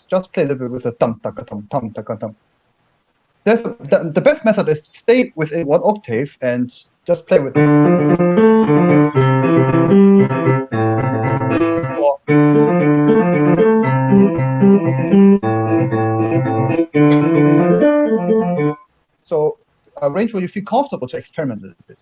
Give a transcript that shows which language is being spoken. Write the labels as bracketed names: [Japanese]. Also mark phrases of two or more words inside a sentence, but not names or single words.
[English] Just play a little bit with a tum taka tum tum taka tum. The best method is to stay within one octave and just play with. Or So a range where you feel comfortable to experiment a little bit.